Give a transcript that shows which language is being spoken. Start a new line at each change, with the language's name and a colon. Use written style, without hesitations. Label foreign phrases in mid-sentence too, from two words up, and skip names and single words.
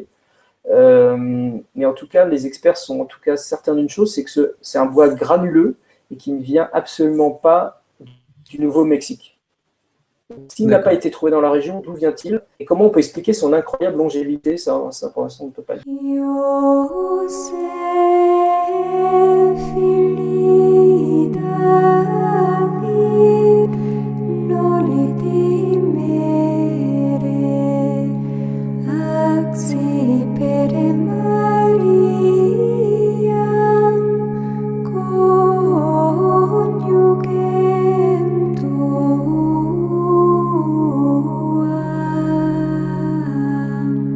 French: Mais en tout cas, les experts sont en tout cas certains d'une chose, c'est que c'est un bois granuleux et qui ne vient absolument pas du Nouveau-Mexique. S'il n'a pas été trouvé dans la région, d'où vient-il? Et comment on peut expliquer son incroyable longévité? Ça pour l'instant, on ne peut pas le dire.
Latin: Iosef filii David, noli dimere, accipere Mariam, coniugem tuam.